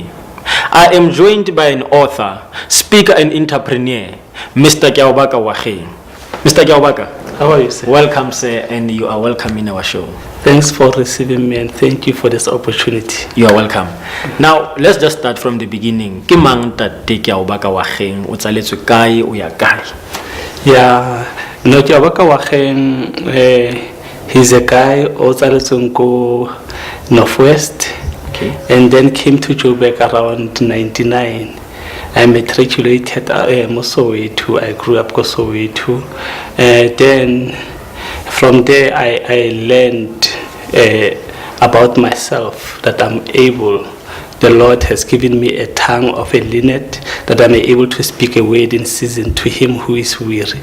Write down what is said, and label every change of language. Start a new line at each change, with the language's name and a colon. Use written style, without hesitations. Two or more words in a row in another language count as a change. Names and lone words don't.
English: I am joined by an author, speaker and entrepreneur, Mr. Keaobaka Oageng. Mr. Keaobaka, how are you, sir? Welcome, sir, and you are welcome in our show. Thanks for receiving me and thank you for this opportunity. You are welcome. Now, let's just start from the beginning.
Tswana: Ke mang tate Keaobaka Oageng? O tsaletswe kae, o ya kae?
English: Yeah, no, Keaobaka Oageng, he's a guy who
Tswana: tsaletswe ko
English: Northwest, okay, and then came to Joburg around 99. I matriculated Soweto. I grew up in Soweto. Then from there I learned about myself, that I'm able, the Lord has given me a tongue of a linnet, that I'm able to speak a word in season to him who is weary.